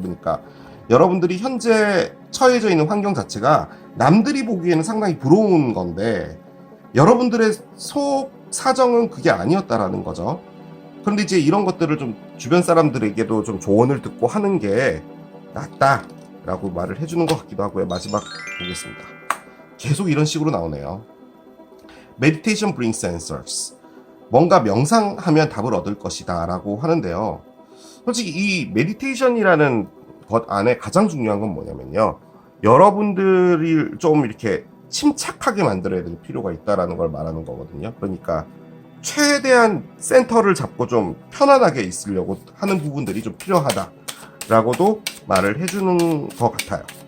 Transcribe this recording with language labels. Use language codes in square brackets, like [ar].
[ko] 그러니까 여러분들이 현재 처해져 있는 환경 자체가 남들이 보기에는 상당히 부러운 건데 여러분들의 속 사정은 그게 아니었다라는 거죠. 그런데 이제 이런 것들을 좀 주변 사람들에게도 좀 조언을 듣고 하는 게 낫다라고 말을 해주는 것 같기도 하고요. 마지막 보겠습니다. 계속 이런 식으로 나오네요. [en] Meditation brings answers. [ko] 뭔가 명상하면 답을 얻을 것이다 라고 하는데요. 솔직히 이 메디테이션이라는 것 안에 가장 중요한 건 뭐냐면요, 여러분들이 좀 이렇게 침착하게 만들어야 될 필요가 있다라는 걸 말하는 거거든요. 그러니까 최대한 센터를 잡고 좀 편안하게 있으려고 하는 부분들이 좀 필요하다라고도 말을 해주는 것 같아요.